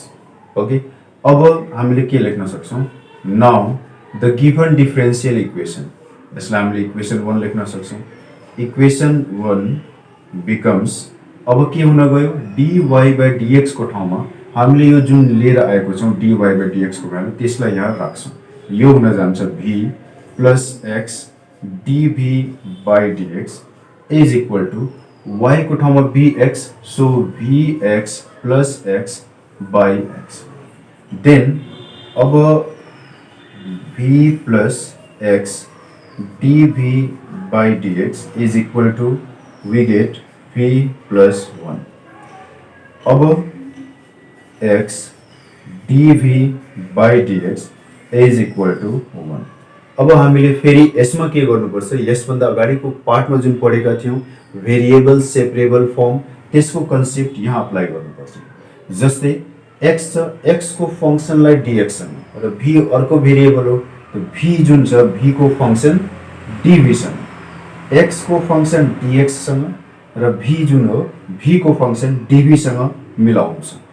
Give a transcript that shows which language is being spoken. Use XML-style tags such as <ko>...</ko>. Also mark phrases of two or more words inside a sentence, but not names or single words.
<ne>ओके, अब हामीले के लेख्न सक्छौँ,</ne> <en>now the given differential equation,</en> <ne>यसलाई हामीले इक्वेसन 1 लेख्न सक्छौँ।</ne> <en>equation 1 becomes,</en> <ne>अब के हुन गयो,</ne> <en>dy by dx</en> <ne>को ठाउँमा हामीले यो जुन लिएर आएको छौँ</ne> <en>dy by dx</en> <ne>को भ्यालु त्यसलाई यहाँ राख्छौँ। यो हुन जान्छ</ne> <en>v plus x dv by dx is equal to y</en> <ne>को ठाउँमा</ne> <en>bx, so vx plus x by x. देन अब v plus x dv by dx is equal to we get v plus 1. अब x dv by dx is equal to 1.</en> <ne>अब हामीले फेरि यसमा के गर्नुपर्छ, यसभन्दा अगाडिको पार्टमा जुन पढेका थियौँ</ne> <en>variable separable form</en> <ne>त्यसको कन्सेप्ट यहाँ अप्लाई गर्नुपर्छ। जस्तै x छ, x को फंक्सनलाई dx सँग र v अर्को भेरिएबल हो, त v जुन छ v को फंक्सन dv सँग, x को फंक्सन dx सँग र v जुन हो v को फंक्सन dv सँग मिलाउनु छ।</ne>